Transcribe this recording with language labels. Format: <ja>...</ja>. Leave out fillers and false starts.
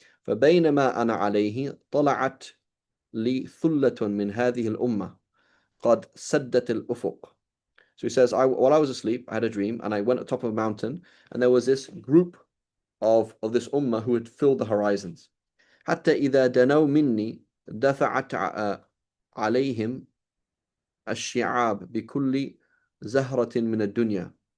<ar>فبينما أنا عليه طلعت لي ثلة من هذه الأمة قد سدت الأفق.</ar> <en>So he says, while I was asleep, I had a dream, and I went at the top of a mountain, and there was this group of this ummah who had filled the horizons.</en> <ar>حتى إذا دنوا مني دفعت عليهم الشعاب بكل زهرة من الدنيا.</ar>